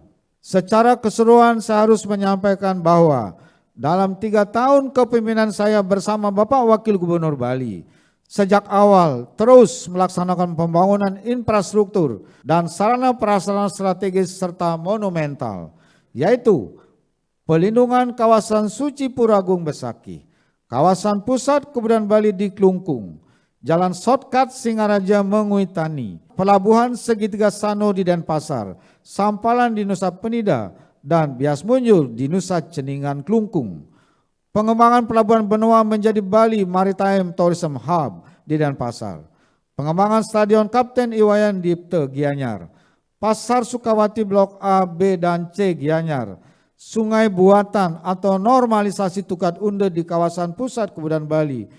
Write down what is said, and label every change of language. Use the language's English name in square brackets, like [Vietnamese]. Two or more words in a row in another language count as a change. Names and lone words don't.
[Indonesian] Secara keseluruhan saya harus menyampaikan bahwa dalam 3 tahun kepemimpinan saya bersama Bapak Wakil Gubernur Bali, sejak awal terus melaksanakan pembangunan infrastruktur dan sarana prasarana strategis serta monumental, yaitu pelindungan kawasan Suci Puragung Besaki, kawasan pusat kebudayaan Bali di Klungkung, Jalan Shortcut Singaraja Menguitani, Pelabuhan Segitiga Sano di Denpasar, Sampalan di Nusa Penida, dan Bias Munjul di Nusa Ceningan Klungkung. Pengembangan Pelabuhan Benoa menjadi Bali Maritime Tourism Hub di Denpasar. Pengembangan Stadion Kapten Iwayan Dipte Gianyar. Pasar Sukawati Blok A, B, dan C Gianyar. Sungai Buatan atau normalisasi Tukat Unde di kawasan pusat kebudayaan Bali.